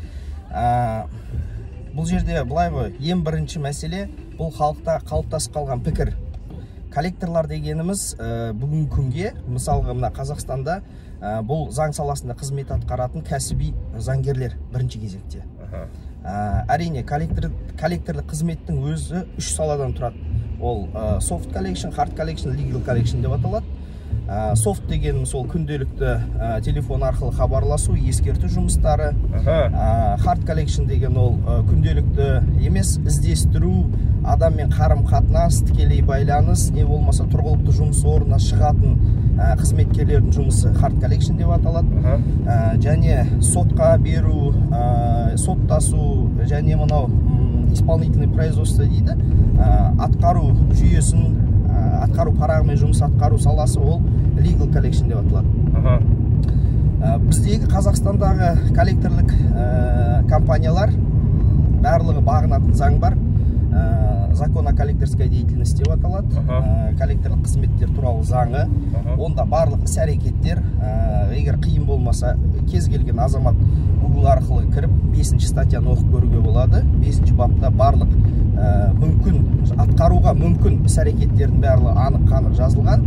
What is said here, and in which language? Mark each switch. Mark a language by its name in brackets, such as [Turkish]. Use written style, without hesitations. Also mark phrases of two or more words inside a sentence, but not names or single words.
[Kazakh] Бұл жерде былай ғой, ең бірінші мәселе бұл халықта қалыптасып қалған пікір. Коллекторлар дегеніміз бүгінгі күнге, мысалға мына Қазақстанда бұл заң саласында қызмет атқаратын кәсіби заңгерлер бірінші кезекте. Әрине, коллекторлық қызметтің өзі 3 саладан тұрады. Ол [English] soft collection, hard collection, legal collection [Kazakh] деп аталады. Soft дегеніміз ол күнделікті телефон арқылы хабарласу, ескерту жұмыстары. [English] Hard collection [Kazakh] деген ол күнделікті емес, іздестіру, адаммен қарым-қатынас, тікелей байланыс, не болмаса тұрғылықты жұмыс орнына шығатын қызметкерлердің жұмысы [English] hard collection [Kazakh] деп аталады. Және сотқа беру, соттасу, және мынау [Russian] исполнительный производство [Kazakh] дейді, атқару жүйесін, атқару парағымен жұмыс атқару саласы ол [English] legal collection [Kazakh] деп аталады. Біздегі Қазақстандағы коллекторлық компаниялар барлығы бағынатын заң бар. [Russian] Закон о коллекторской деятельности [Kazakh] деп аталады. Коллекторлық қызметтер туралы заңы. Онда барлық іс-әрекеттер, егер қиын болмаса, кез келген азамат Google арқылы кіріп 5-ші статьяны оқып көруге болады. 5-ші бапта барлық атқаруға мүмкін іс-әрекеттердің барлығы анық-қанық жазылған.